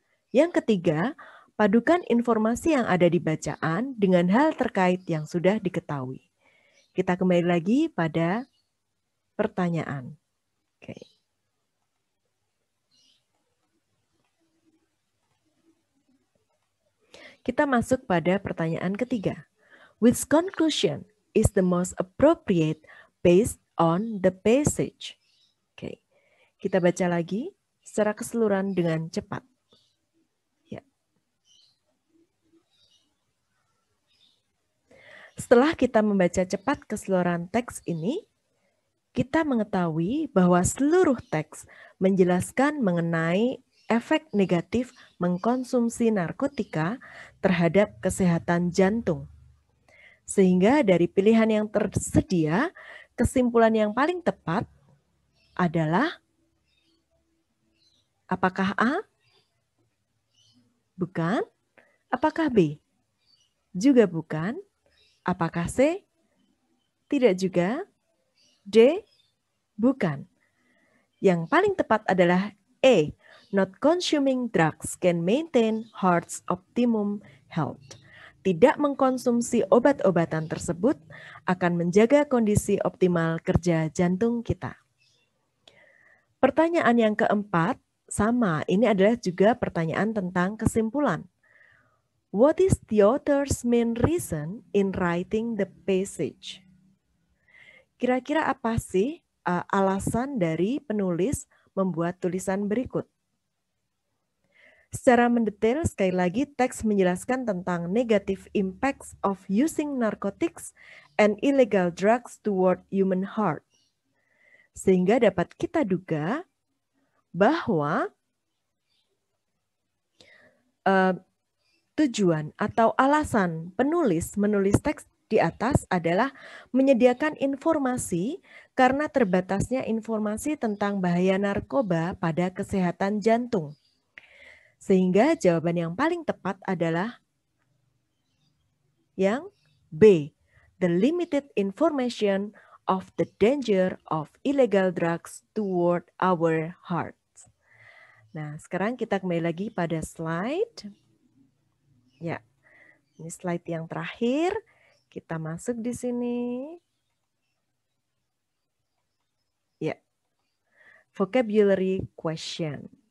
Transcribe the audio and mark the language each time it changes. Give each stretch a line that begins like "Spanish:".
Indonesian: Yang ketiga, padukan informasi yang ada di bacaan dengan hal terkait yang sudah diketahui. Kita kembali lagi pada pertanyaan. Oke. Kita masuk pada pertanyaan ketiga.
English: Which conclusion is the most appropriate based on the passage?
Indonesian: Oke. Kita baca lagi secara keseluruhan dengan cepat. Ya. Setelah kita membaca cepat keseluruhan teks ini, kita mengetahui bahwa seluruh teks menjelaskan mengenai efek negatif mengkonsumsi narkotika terhadap kesehatan jantung. Sehingga dari pilihan yang tersedia, kesimpulan yang paling tepat adalah apakah A? Bukan. Apakah B? Juga bukan. Apakah C? Tidak juga. D? Bukan. Yang paling tepat adalah A.
English: Not consuming drugs can maintain heart's optimum health.
Indonesian: Tidak mengkonsumsi obat-obatan tersebut akan menjaga kondisi optimal kerja jantung kita. Pertanyaan yang keempat, sama. Ini adalah juga pertanyaan tentang kesimpulan.
English: What is the author's main reason in writing the passage?
Indonesian: Kira-kira apa sih alasan dari penulis membuat tulisan berikut? Secara mendetail, sekali lagi teks menjelaskan tentang
English: negative impacts of using narcotics and illegal drugs toward human heart.
Indonesian: Sehingga dapat kita duga bahwa tujuan atau alasan penulis menulis teks di atas adalah menyediakan informasi karena terbatasnya informasi tentang bahaya narkoba pada kesehatan jantung. Sehingga jawaban yang paling tepat adalah yang B.
English: The limited information of the danger of illegal drugs toward our hearts.
Indonesian: Nah, sekarang kita kembali lagi pada slide. Ya, ini slide yang terakhir. Kita masuk di sini.
English: Ya, vocabulary question.